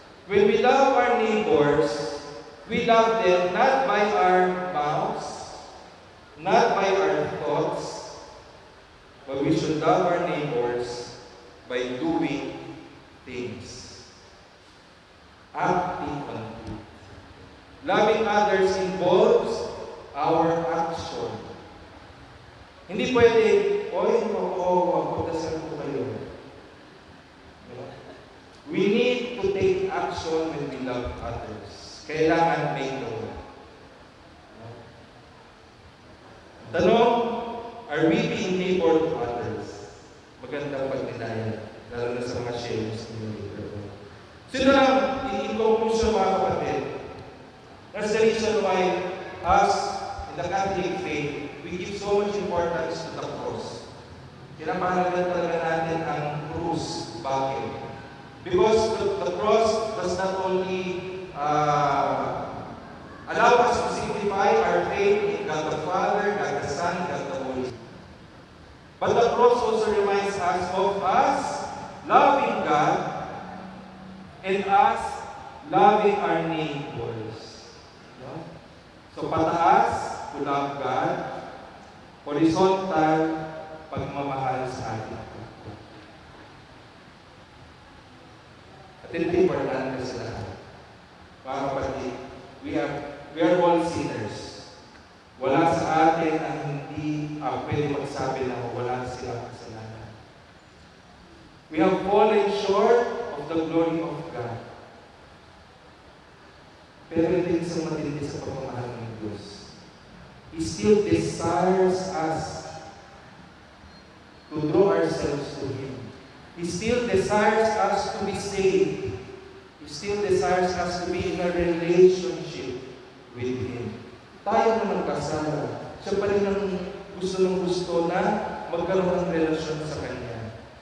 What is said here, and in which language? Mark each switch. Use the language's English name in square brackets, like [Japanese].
[English] When we love our neighbors, we love them not by our mouths, not by our thoughts, but we should love our neighbors by doing things. Acting on it. Loving others involves our action. [Filipino] Hindi pwede, magpagdasal ko kayo. [English] We need to take action when we love others. [Filipino] Kailangan may love. Tanong, [English] Are we being neighbor to others? [Filipino] Magandang pagnilayan, lalo na sa mga shares ninyo dito. So ito lang, [English] in conclusion [Filipino] mga kapatid, [English] that's the reason why us in the Catholic faith, we give so much importance to the cross. [Filipino] Pinapahalagan talaga natin ang krus. Bakit? [English] Because the cross does not only allow us to simplify our faith in God the Father, God the Son, God the Holy Spirit. But the cross also reminds us of us loving God and us loving our neighbors. [Filipino] No? So pataas, [English] to love God. [Filipino] Horizontal, pagmamahal sa ating kapwa. At ito importante sa lahat. Mga kapatid, [English] we are all sinners. [Filipino] Wala sa atin ang hindi pwede magsabi na wala silang kasalanan. [English] We have fallen short of the glory of God. [Filipino] Pero hindi sa matindi sa pagmamahal ng Diyos. [English] He still desires us to draw ourselves to Him. He still desires us to be saved. He still desires us to be in a relationship with Him. [Filipino] Tayo na nagkasala. Siya pa rin ang gusto na magkaroon ng relasyon sa Kanya.